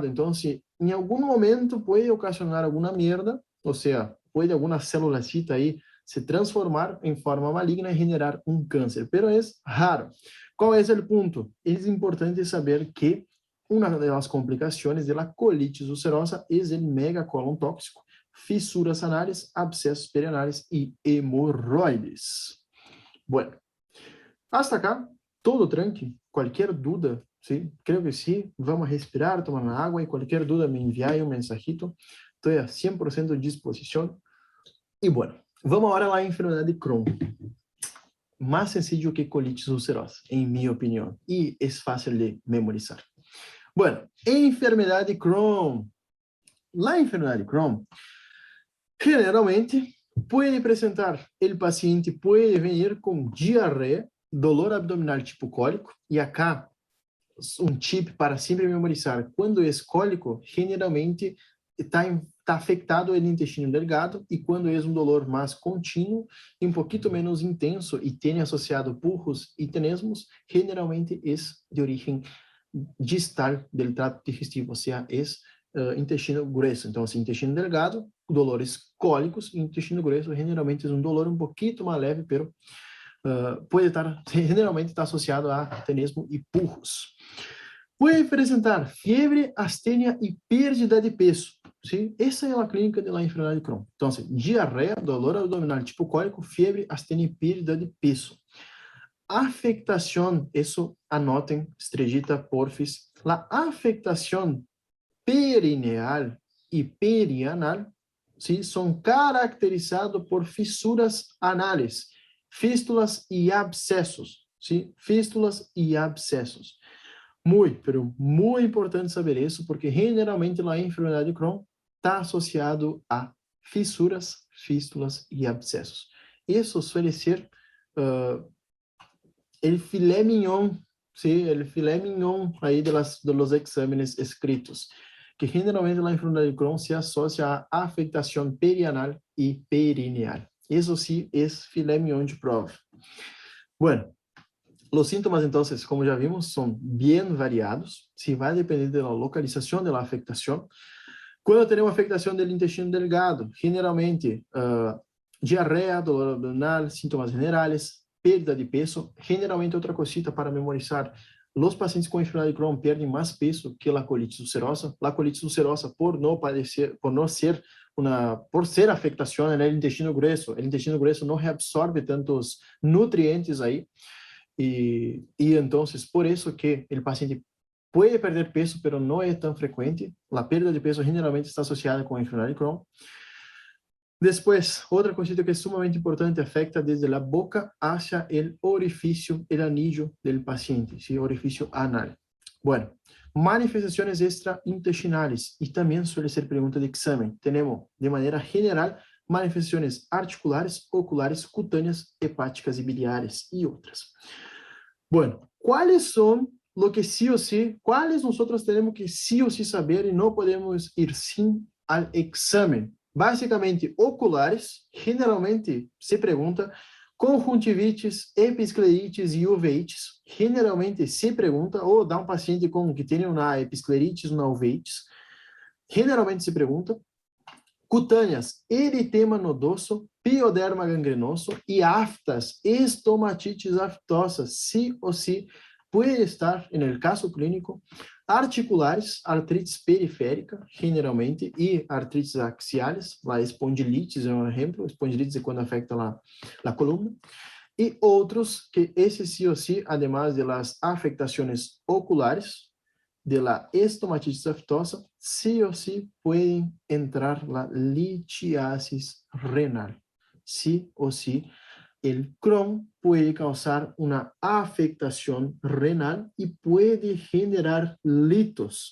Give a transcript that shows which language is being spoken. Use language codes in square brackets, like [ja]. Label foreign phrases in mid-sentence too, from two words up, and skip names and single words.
[pt] Então, se em algum momento pode ocasionar alguma merda, ou seja, pode alguma célulacita aí se transformar em forma maligna e generar um câncer, pero é raro. Qual é o ponto? É importante saber que uma das complicações da [es] colitis ulcerosa [pt] é o megacolon tóxico, fissuras anales, abscessos perianales e hemorroides. [es] Bueno, hasta acá, todo tranqui. [pt] Qualquer dúvida, sim? Creio que sim. Vamos respirar, tomar uma água, e qualquer dúvida me enviai um mensajito. Estou a 100% à disposição. E bueno, vamos agora à enfermidade de Crohn. Mais [es] sencillo que colitis ulcerosa, [pt] em minha opinião. E é fácil de memorizar. [es] Bueno, enfermedade de Crohn. La enfermedade de Crohn, generalmente, [pt] pode apresentar, o paciente pode vir com diarreia, dolor abdominal tipo cólico, e acá, um tip para sempre memorizar, quando é cólico, generalmente está afetado o intestino delgado, e quando é um dolor mais contínuo, e um pouquinho menos intenso, e tem associado purros e tenesmos, generalmente é de origem distal do trato digestivo, ou seja, é intestino grueso. Então, assim, intestino delgado, dolores cólicos, e intestino grueso generalmente é um dolor um pouquinho mais leve, pero pode estar, generalmente está associado a tenesmo e purros. Pode apresentar fiebre, astenia e perda de peso. Sim? Essa é a clínica da enfermidade de Crohn. Então, assim, diarreia, dolor abdominal tipo cólico, fiebre, astenia e perda de peso. Afectação, isso anotem, [es] estrellita, porfis. [pt] A afectação perineal e perianal, sim, são caracterizados por fissuras anales, fístulas e abscessos, sim, fístulas e abscessos. Pero muito importante saber isso, porque generalmente a enfermidade de Crohn está associado a fissuras, fístulas e abscessos. [es] Isso suele ser el filé mignon, sí, el filé mignon aí de los exámenes escritos, [pt] que generalmente a enfermedade de Crohn se associa a afectação perianal e perineal. [es] Isso sí es filé mignon de prova. Bueno, los síntomas, entonces, como ya vimos, son bien variados. Sí, va a depender de la localización de la afectación. Cuando tenemos afectación del intestino delgado, generalmente diarrea, dolor abdominal, síntomas generales, perda de peso. Generalmente, otra cosita para memorizar, los pacientes con enfermedad de Crohn pierden más peso que la colitis ulcerosa. La colitis ulcerosa, por ser afectación en el intestino grueso no reabsorbe tantos nutrientes ahí. [pt] E então, por isso que o paciente pode perder peso, mas não é tão frequente. A perda de peso generalmente está associada com a enfermidade de Crohn. [es] Después, otra cosita que es sumamente importante, afecta desde la boca hacia el orificio, el anillo del paciente, ¿sí? Orificio anal. Bueno, manifestaciones extraintestinales, y también suele ser pregunta de examen. Tenemos, de manera general, manifestaciones articulares, oculares, cutáneas, hepáticas y biliares, y otras. Bueno, ¿cuáles son lo que sí o sí, cuáles nosotros tenemos que sí o sí saber y no podemos ir sin al examen? Básicamente, oculares, generalmente se pregunta, [pt] conjuntivites, episclerites e uveites, generalmente se pergunta, ou dá um paciente com que tem uma episclerites, uma uveites, generalmente se pergunta. Cutâneas, eritema nodoso, pioderma gangrenoso e aftas, estomatites aftosas, [es] sí o sí puede estar en el caso clínico. Articulares, artritis periférica, generalmente, [pt] e artritis axiales, [es] la espondilitis [pt] é um exemplo, espondilitis é quando [es] afecta la columna. [pt] E outros que esse [es] sí o sí, además de las afectaciones oculares, de la estomatitis aftosa, sí o sí pueden entrar la litiasis renal. Sí o sí, el Crohn puede causar una afectación renal y puede generar litos.